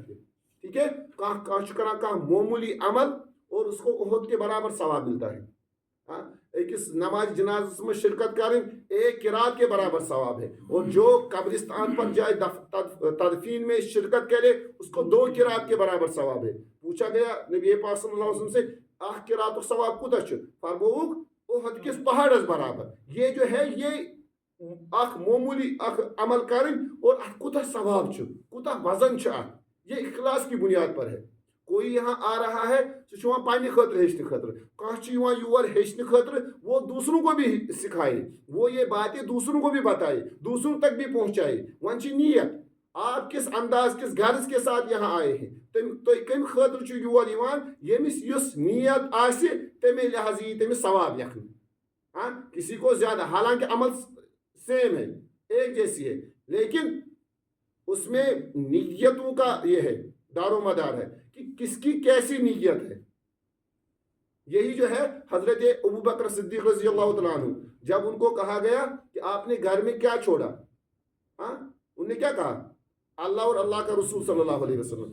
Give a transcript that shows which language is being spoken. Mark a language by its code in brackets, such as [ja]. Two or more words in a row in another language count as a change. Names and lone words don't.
[ur] ٹھیک ہے کران معمولی عمل اور اس کو احد کے برابر ثواب ملتا ہے. ایکس نماز جنازہ میں شرکت کریں ایک قرات کے برابر ثواب ہے, اور جو قبرستان پر جائے تدفین میں شرکت کرے اس کو 2 قرات کے برابر ثواب ہے. پوچھا گیا نبی پاک صلی اللہ علیہ وسلم سے [ks] اخ قرات ثواب کوتا چھ, فرموک احد کس پہاڑس برابر. [ur] یہ جو ہے یہ [ks] اخ معمولی اخ [ur] عمل کریں اور [ks] اتھ کوتا ثواب چھ, کوتا وزن چھ اتھ. [ur] یہ اخلاص کی بنیاد پر ہے. کوئی یہاں آ رہا ہے [ks] سہ پنہ خاطر ہیچنے خاطر, [ur] کھانا یور ہیچنے خاطر, وہ دوسروں کو بھی سکھائے, وہ یہ باتیں دوسروں کو بھی بتائے, دوسروں تک بھی پہنچائے. [ks] ون چھ نیت, [ur] آپ کس انداز کس غرض کے ساتھ یہاں آئے ہیں, [ks] تھی کم خاطر چھ یور یوان, یمس یس نیت آسہ تمے لحاظ یہ تمس ثواب لکھنہ. [ur] کسی کو زیادہ, حالانکہ عمل سیم ہے, ایک جیسی ہے, لیکن اس میں نیتوں کا یہ ہے دار و مدار ہے کہ کس کی کیسی نیت ہے. یہی جو ہے حضرت ابو بکر صدیق رضی اللہ تعالیٰ عنہ, جب ان کو کہا گیا کہ آپ نے گھر میں کیا چھوڑا, انہوں نے کیا کہا, اللہ اور اللہ کا رسول صلی اللہ علیہ وسلم.